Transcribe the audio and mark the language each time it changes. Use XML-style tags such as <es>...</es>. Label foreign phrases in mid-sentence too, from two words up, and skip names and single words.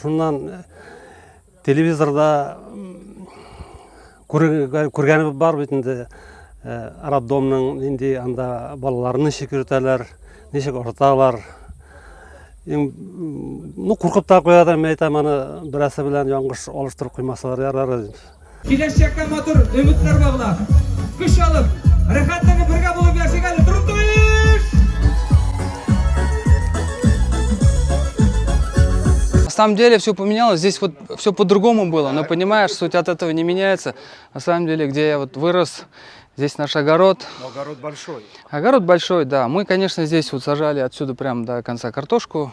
<tt>Шуннан телевизорда күргәнебез бар бит инде, роддомның инде анда балаларны ничек йөртәләр, ничек ошаталар. Ну, куркып та куядыр, мен әйтәм, аны берәрсе белән яңгыш алыштырып куймасалар ярар. Киләчәккә матур өметләр баглап, көч алып, рәхәтләнеп бергә булып яшәгән әле Трун-Таиш!</tt> <ru>На самом деле все поменялось, здесь вот все по-другому было, но понимаешь, суть от этого не меняется. На самом деле, где я вот вырос, здесь наш огород. Но огород большой. Огород большой, да. Мы, конечно, здесь вот сажали отсюда прям до конца картошку.</ru>